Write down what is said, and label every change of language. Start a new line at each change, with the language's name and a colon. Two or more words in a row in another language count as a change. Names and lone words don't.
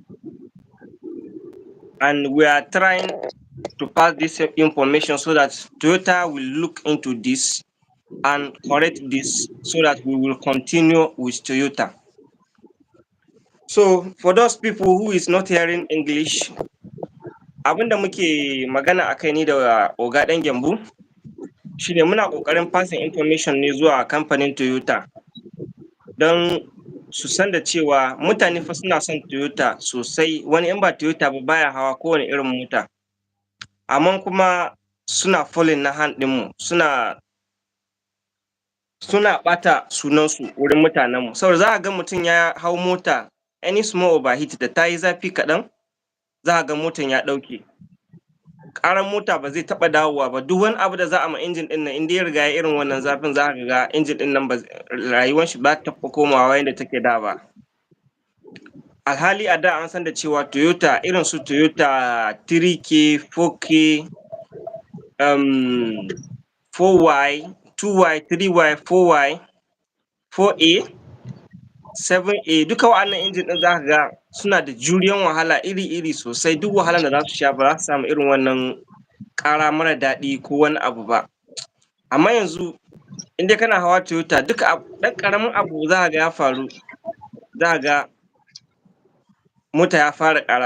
English: And we are trying to pass this information so that Toyota will look into this and correct this so that we will continue with Toyota. So for those people who is not hearing English,
Hausa: abin da muke magana a kai ni da Oga ɗan Gyambu shine muna ƙoƙarin
English: passing information
Hausa: ne zuwa kamfanin Toyota don su san da cewa mutane fa suna son Toyota sosai, wani in ba Toyota ba baya hawa kowane irin mota. Amma kuma suna falling na hand ɗinmu, suna ɓata sunansu wurin mutanenmu. Saboda za ka ga mutum ya hau mota
English: any small overheat
Hausa: da ta yi zafi kaɗan, za ka ga motan ya ɗauke. Ƙaran mota ba zai taɓa dawowa ba, duk wani abu da za a ma injin ɗin nan in dai ya riga ya irin wannan zafin, za ka ga injin ɗin nan rayuwan shi ba ta taɓa komawa yadda take da ba. Alhali a da an san da cewa Toyota irin su Toyota 3K, 4K, 4Y, 2Y, 3Y, 4Y, 4A, 7A, duka wa'annan injin ɗin za ka ga suna da juriyan wahala iri-iri sosai. Duk wahalan da za su sha ba za su samu irin wannan ƙara mara daɗi ko wani abu ba. Amma yanzu in dai kana hawa Toyota, duka ɗan ƙaramin abu za ka ga ya faru, za ka ga mota ya fara ƙara.